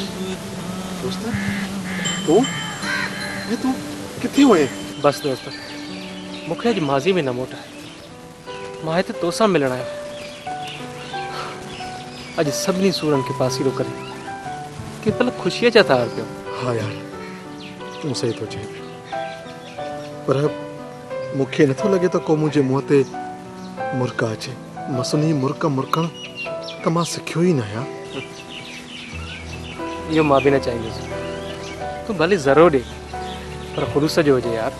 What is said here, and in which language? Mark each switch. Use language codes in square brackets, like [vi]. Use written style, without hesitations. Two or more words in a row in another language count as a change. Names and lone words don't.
[sd] तू किथे हुए? बस दोस्त मूंखे अॼु माज़ी में न मोटाए। मां हिते तोसां मिलण आयो। अॼु सभिनी सूरनि खे पासीरो करे केवल ख़ुशीअ जा तार पियो। हाँ यार तू सही तो चए पर मूंखे नथो लॻे त को मुंहिंजे मुंहं ते मुर्क अचे। मसुनी मुर्क मुरकण त मां सिखियो ई न आहियां। इहो मां बि न चाहींदुसि। तूं भले ज़रो ॾे पर ख़ुलूस जो हुजे यार।